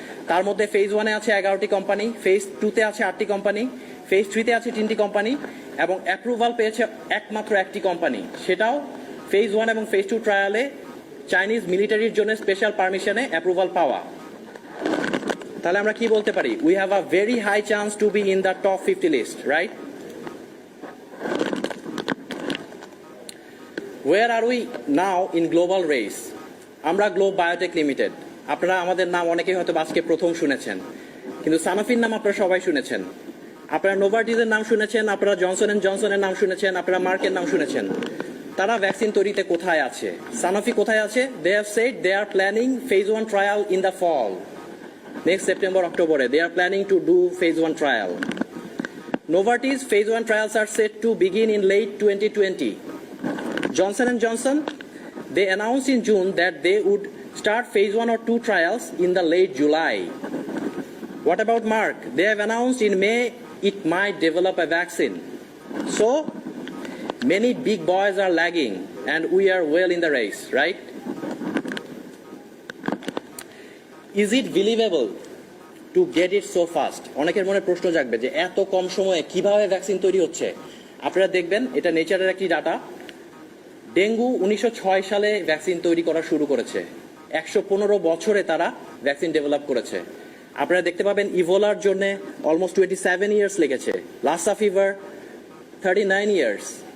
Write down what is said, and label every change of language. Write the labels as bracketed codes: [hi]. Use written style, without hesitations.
[bn] তার মধ্যে ফেজ 1-এ আছে 11টি কোম্পানি, ফেজ 2-তে আছে 8টি কোম্পানি, ফেজ 3-তে আছে 3টি কোম্পানি এবং অ্যাপ্রুভাল পেয়েছে একমাত্র একটি কোম্পানি, সেটাও ফেজ 1 এবং ফেজ 2 ট্রায়ালে চাইনিজ মিলিটারির জন্য স্পেশাল পারমিশনে অ্যাপ্রুভাল পাওয়া। তাহলে আমরা কি বলতে পারি? [en] We have a very high chance to be in the top 50 list, right? Where are we now in global race? [bn] আমরা গ্লোব বায়োটেক লিমিটেড। আপনারা আমাদের নাম অনেকেই হয়তো আজকে প্রথম শুনেছেন, কিন্তু সানোফির নাম আপনারা সবাই শুনেছেন, আপনারা নোভার্টিসের নাম শুনেছেন, আপনারা জনসন এন্ড জনসনের নাম শুনেছেন, আপনারা মার্কের নাম শুনেছেন। তারা ভ্যাকসিন তৈরিতে কোথায় আছে? [en] Sanofi কোথায় আছে? They have said they are planning phase 1 trial in the fall. Next September অক্টোবরে they are planning to do phase 1 trial. Novartis phase 1 trials are set to begin in late 2020. Johnson & Johnson, they announced in June that they would start phase 1 or 2 trials in the late July. What about Merck? They have announced in May it might develop a vaccine. So, many big boys are lagging and we are well in the race, right? Is it believable to get it so fast? [bn] অনেকের মনে প্রশ্ন জাগবে যে এত কম সময়ে কিভাবে vaccine তৈরি হচ্ছে। আপনারা দেখবেন এটা নেচারের একটি ডাটা। ডেঙ্গু 1906 সালে ভ্যাকসিন তৈরি করা শুরু করেছে, 115 বছরে তারা ভ্যাকসিন ডেভেলপ করেছে। আপনারা দেখতে পাবেন ইভোলার জন্য অলমোস্ট 27 ইয়ার্স লেগেছে, লাসা ফিভার 39 ইয়ার্স।